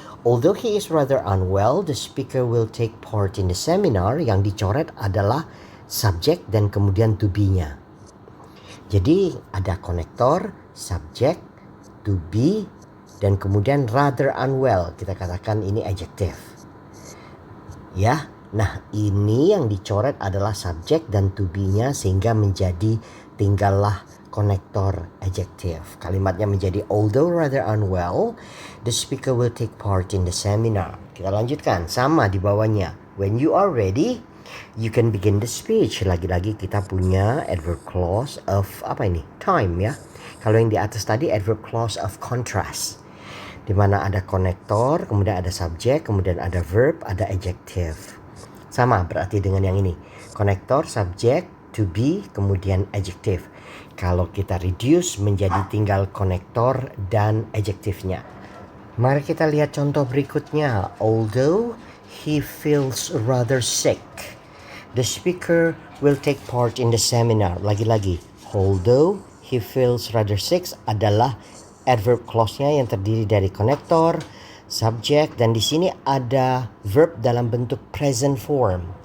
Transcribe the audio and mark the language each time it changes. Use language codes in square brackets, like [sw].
[en] Although he is rather unwell, the speaker will take part in the seminar. [id] Yang dicoret adalah subjek dan kemudian to be-nya. Jadi ada konektor, subjek, to be, dan kemudian rather unwell. Kita katakan ini adjective. Ya. Nah, ini yang dicoret adalah subjek dan to be-nya sehingga menjadi tinggallah konektor adjective. Kalimatnya menjadi [en] although rather unwell, the speaker will take part in the seminar. [id] Kita lanjutkan, sama di bawahnya. [en] When you are ready, you can begin the speech. [id] Lagi-lagi kita punya adverb clause of apa ini? Time ya. Kalau yang di atas tadi adverb clause of contrast, di mana ada konektor, kemudian ada subjek, kemudian ada verb, ada adjective. Sama berarti dengan yang ini. Konektor, subjek, to be, kemudian adjective. Kalau kita reduce menjadi tinggal konektor dan adjektifnya. Mari kita lihat contoh berikutnya. [en] Although he feels rather sick, the speaker will take part in the seminar. [id] Lagi-lagi, although he feels rather sick adalah adverb clause-nya yang terdiri dari konektor, subjek, dan di sini ada verb dalam bentuk present form.